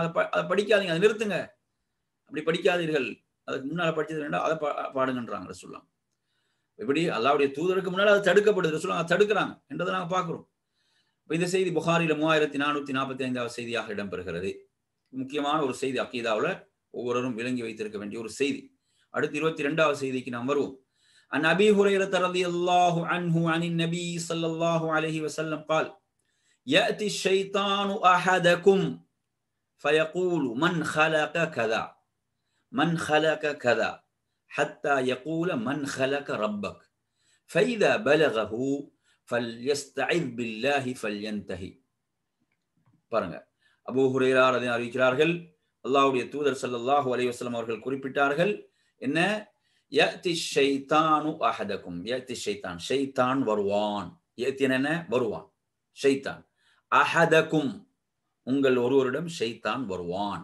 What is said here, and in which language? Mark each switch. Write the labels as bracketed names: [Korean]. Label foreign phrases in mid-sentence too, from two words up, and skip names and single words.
[Tamil] அதை படிக்காதீங்க, அதை நிறுத்துங்க, அப்படி படிக்காதீர்கள், அதுக்கு முன்னால படிச்சது வேண்டாம், அதை பாடுங்கன்றாங்க ரசூலுல்லாஹ். இப்படி அல்லாஹ்வுடைய தூதருக்கு முன்னால அது தடுக்கப்படுது, ரசூலுல்லாஹ் அதை தடுக்கிறாங்க என்றதை நாங்கள் பார்க்கிறோம். இந்த செய்தி புகாரில 3445 செய்தியாக இடம்பெறுகிறது. முக்கியமான ஒரு செய்தி, அக்கீதாவுல ஒவ்வொருவரும் விளங்கி வைத்திருக்க வேண்டிய ஒரு செய்தி. அடுத்து 22வது செய்திக்கு நாம் வருவோம். [Arabic] عن أبي هريرة رضي الله عنه عن النبي صلى الله عليه وسلم قال يأتي الشيطان أحدكم فيقول من خلق كذا من خلق كذا حتى يقول من خلق ربك فإذا بلغه فليستعذ بالله فلينتهي. [Tamil] பாருங்க, அபூ ஹுரைரா [Arabic] رضي الله عنه [Tamil] அறிவிக்கிறார்கள், அல்லாஹ்வுடைய தூதர் [Arabic] صلى الله عليه وسلم [Tamil] அவர்கள் குறிப்பிட்டார்கள், என்ன, [Arabic] يأتي الشيطان أحدكم, يأتي الشيطان, [Tamil] ஷைத்தான் வருவான், யஅதி என்ன, வருவான், ஷைத்தான், அஹதகும், உங்கள் ஒருவரிடம் ஷைத்தான் வருவான்.